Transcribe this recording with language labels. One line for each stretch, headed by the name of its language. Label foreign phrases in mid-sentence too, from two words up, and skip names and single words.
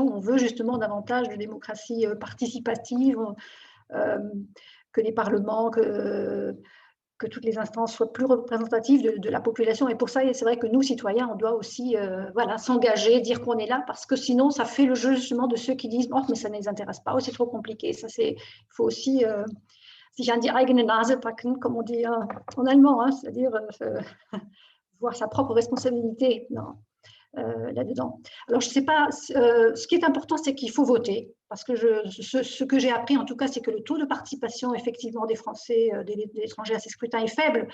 French: On veut justement davantage de démocratie participative, que les parlements, que toutes les instances soient plus représentatives de la population. Et pour ça, c'est vrai que nous, citoyens, on doit aussi s'engager, dire qu'on est là, parce que sinon, ça fait le jeu justement de ceux qui disent « Oh, mais ça ne les intéresse pas, oh, c'est trop compliqué ». Il faut aussi...
German: sich an die eigene Nase packen,
French: comme on dit en allemand, c'est-à-dire voir sa propre responsabilité là-dedans. Alors, je ne sais pas, ce qui est important, c'est qu'il faut voter, parce que ce que j'ai appris, en tout cas, c'est que le taux de participation, effectivement, des Français, des étrangers à ces scrutins est faible.